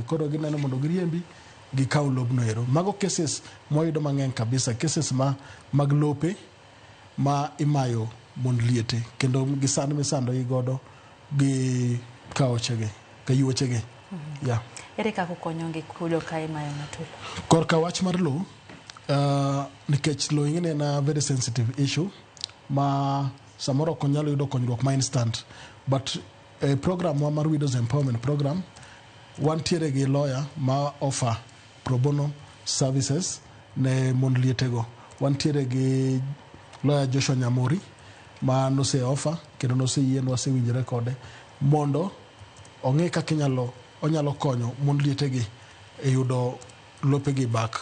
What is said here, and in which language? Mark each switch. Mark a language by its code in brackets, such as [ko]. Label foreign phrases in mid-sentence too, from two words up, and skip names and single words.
[luo] Koro gineno mondo giriembi, gikaw lobno ero. Mago cases moyudo mang'eny kabisa, cases mag lope ma imayo mond liete, kendo gisano misando godo gi kaochege, kayuochege. [en] Yeah. [luo] Ere kaka ukonyogi kudo ka imayo ng'ato? Korka wach mar lo, nikech lo ing'e en [en] a very sensitive issue, [luo] ma samoro ok onyalo yudo konyruok ma instant. But program mar Widows Empowerment Program, wantiere gi lawyer ma [en] offer pro bono services [luo] ne mond lietego. Wantiere gi lawyer Joshua Nyamori ma nose offer, kendo nose yien wasewinjore kode mondo ong'e kaka onyalo konyo mond lietegi e yudo lopegi back.